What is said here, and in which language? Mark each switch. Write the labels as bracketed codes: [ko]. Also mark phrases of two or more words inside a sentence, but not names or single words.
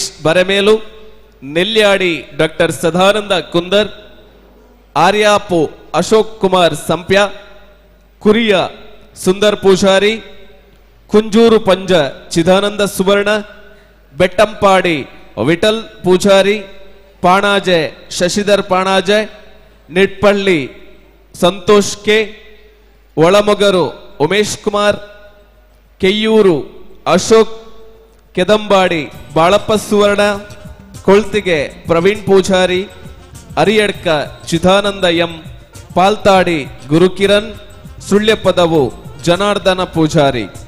[tcy] ಬರೆಮೇಲು ನೆಲ್ಯಾಡಿ ಡಾಕ್ಟರ್ ಸದಾನಂದ ಕುಂದರ್ ಆರ್ಯಾಪು ಅಶೋಕ್ ಕುಮಾರ್ ಸಂಪ್ಯ ಕುರಿಯ ಸುಂದರ್ ಪೂಜಾರಿ ಕುಂಜೂರು ಪಂಜ ಚಿದಾನಂದ ಸುವರ್ಣ ಬೆಟ್ಟಂಪಾಡಿ ವಿಠಲ್ ಪೂಜಾರಿ ಪಾಣಾಜೆ ಶಶಿಧರ್ ಪಾಣಾಜೆ ನಿಟ್ಪಳ್ಳಿ ಸಂತೋಷ್ ಕೆ ಒಳಮೊಗರು ಉಮೇಶ್ ಕುಮಾರ್ ಕೆಯ್ಯೂರು ಅಶೋಕ್ ಕೆದಂಬಾಡಿ ಬಾಳಪ್ಪ ಸುವರ್ಣ ಕೊಳ್ತಿಗೆ ಪ್ರವೀಣ್ ಪೂಜಾರಿ ಅರಿಯಡ್ಕ ಚಿದಾನಂದ ಎಂ ಪಾಲ್ತಾಡಿ ಗುರುಕಿರಣ್ ಸುಳ್ಯ ಪದವು ಜನಾರ್ದನ ಪೂಜಾರಿ